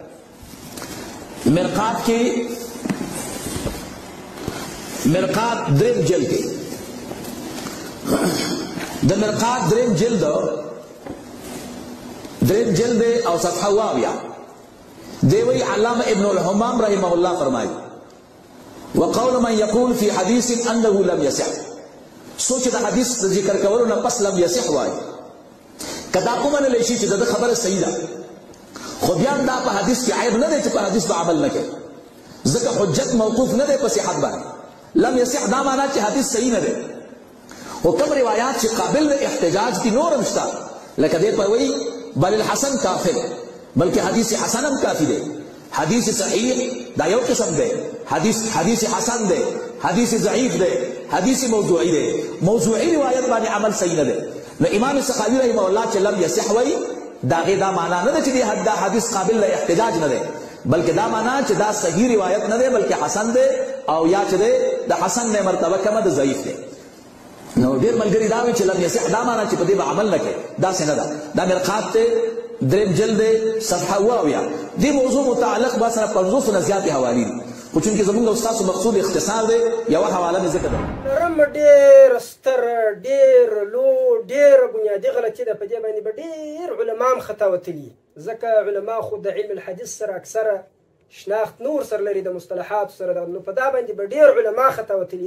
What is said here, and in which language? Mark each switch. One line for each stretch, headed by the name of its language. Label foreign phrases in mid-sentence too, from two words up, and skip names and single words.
Pashto: مرقات کې مرقات دریم جلد کې د مرقات دریم جلد او صفحه واویا دی وی علامه ابن الحمام
Arabic: رحمه الله فرمایي وقول من يقول في حديث انه لم يصح،
Pashto: سوچ د حدیث ذکر کولو نه پس
Arabic: لم يصح
Pashto: وای کدا کومه نه شي چې د خبره صحیح ده، خو بیا دا په حدیث کې عیب نه دی چې په حدیث به عمل نه کوي، ځکه حجت موقوف نه دی په صحت باندې.
Arabic: لم يصح
Pashto: دا معنا چې حدیث صحیح نه دی، خو کوم روایات چې قابل د احتجاج دي نورم شته، لکه دې په وی بل الحسن کافر، بلکې حدیث حسن هم کافی دی. حدیث صحیح دا یو قسم دی، حدیث حسن دی، حدیث ضعیف دی، حدیث موضوعی دی. موضوعی روایت باندې عمل صحیح نه دی. نو امام سخاوی
Arabic: رحمه الله
Pashto: چې
Arabic: لم يصح
Pashto: وی دا معنا نه ده چې دا حدیث قابل د احتجاج نه دی، بلکې دا معنا چې دا صحیح روایت نه دی بلکې حسن دی، او یا چې د حسن نه مرتبه کمه د ضعیف دی. نو ډېر ملګري دا وایي چې
Arabic: لم يصح
Pashto: دا معنا چې په دې به عمل نه کوي، داسې نه ده. دا مرقات ته دریم جلد صفحه واویا دې موضوع متعلق با سره 500 نه زیاتې حوالې دي، خو چونکې زمونږ استاسو مقصود اختصار دی یوه حواله مې ذکر ده. رم ډېر ستر ډېر لو ډېره بنیادي غلطي ده، په دې باندې به ډېر علما هم خطا وتلي، ځکه علما خو د علم الحدیث سره اکثره شناخت نور سره لري، د مصطلحاتو سره، نو په دا باندې به ډېر علما خطا وتلي.